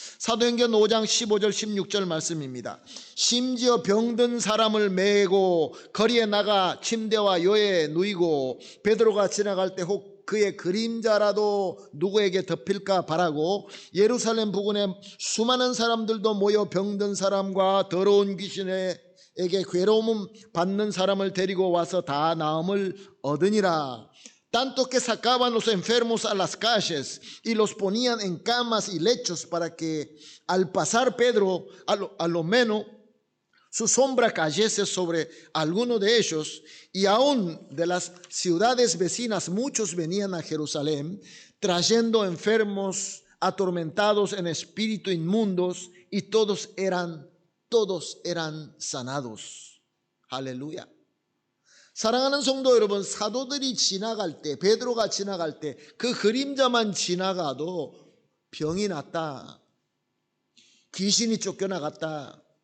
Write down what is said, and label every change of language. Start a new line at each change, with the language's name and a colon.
Korean: 사도행전 5장 15절 16절 말씀입니다. 심지어 병든 사람을 메고 거리에 나가 침대와 요에 누이고 베드로가 지나갈 때 혹 그의 그림자라도 누구에게 덮일까 바라고 예루살렘 부근에 수많은 사람들도 모여 병든 사람과 더러운 귀신에게 괴로움 받는 사람을 데리고 와서 다 나음을 얻으니라.
Spanish: Tanto que sacaban los enfermos a las calles y los ponían en camas y lechos para que al pasar Pedro a lo menos su sombra cayese sobre alguno de ellos. Y aún de las ciudades vecinas muchos venían a Jerusalén trayendo enfermos atormentados en espíritu inmundos y todos eran sanados. Aleluya.
Korean: 사랑하는 성도 여러분, 사도들이 지나갈 때, 베드로가 지나갈 때 그 그림자만 지나가도 병이 났다, 귀신이 쫓겨나갔다.